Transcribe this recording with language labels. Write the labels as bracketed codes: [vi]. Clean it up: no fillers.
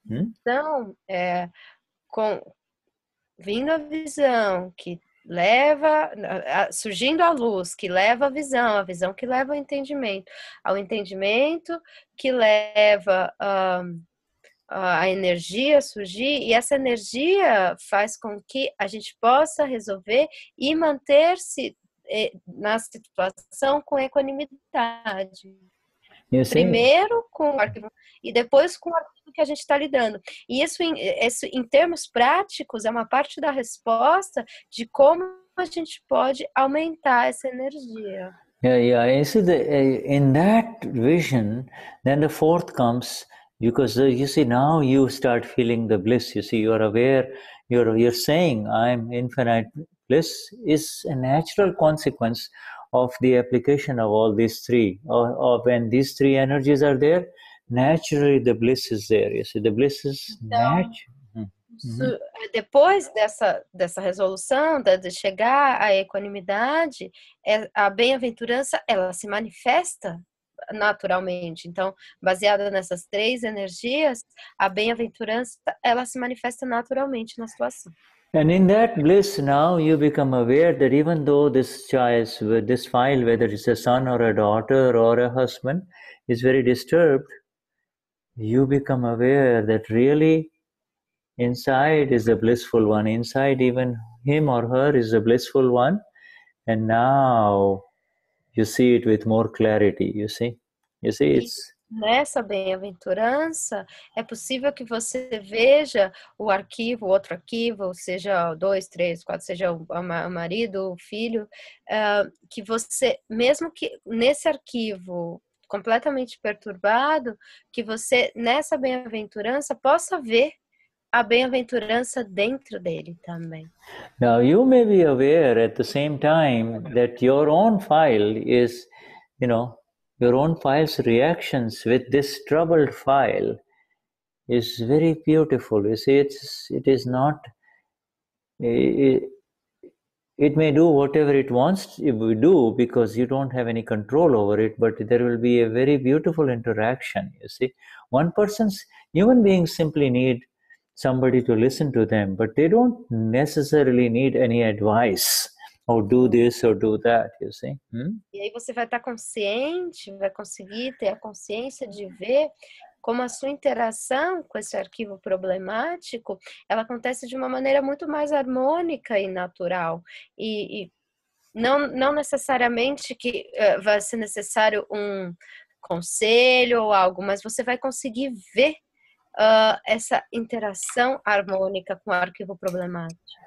[pt] Então, vindo a visão que leva, surgindo a luz que leva a visão que leva ao entendimento que leva a energia a surgir, e essa energia faz com que a gente possa resolver e manter-se na situação com equanimidade. Primeiro com o arquivo e depois com o arquivo que a gente está lidando. E isso em termos práticos, é uma parte da resposta de como a gente pode aumentar essa energia. [en] Yeah. You see, in that vision, then the fourth comes, because you see, now you start feeling the bliss. You see, you are aware, you're saying, I'm infinite. Bliss is a natural consequence of the application of all these three. When these three energies are there, naturally the bliss is there. You see, the bliss is natural. [pt] Depois dessa resolução, de chegar à equanimidade, a bem-aventurança, ela se manifesta naturalmente. Então, baseada nessas três energias, a bem-aventurança, ela se manifesta naturalmente na situação. [en] And in that bliss, now you become aware that even though this child, this file, whether it's a son or a daughter or a husband, is very disturbed, you become aware that really inside is the blissful one. Inside even him or her is the blissful one. And now you see it with more clarity, you see? It's... [pt] Nessa bem-aventurança, é possível que você veja o arquivo, outro arquivo, seja 2, 3, 4, seja o marido, o filho, que você, mesmo que nesse arquivo completamente perturbado, que você, nessa bem-aventurança, possa ver a bem-aventurança dentro dele também. [en] Now you may be aware at the same time that your own file is, your own file's reactions with this troubled file is very beautiful. You see, it is not, it may do whatever it wants to do because you don't have any control over it, but there will be a very beautiful interaction, you see. Human beings simply need somebody to listen to them, but they don't necessarily need any advice. Ou do this or do that, you see? [pt] E aí você vai estar consciente, vai conseguir ter a consciência de ver como a sua interação com esse arquivo problemático, ela acontece de uma maneira muito mais harmônica e natural. E não necessariamente que vai ser necessário um conselho ou algo, mas você vai conseguir ver essa interação harmônica com o arquivo problemático.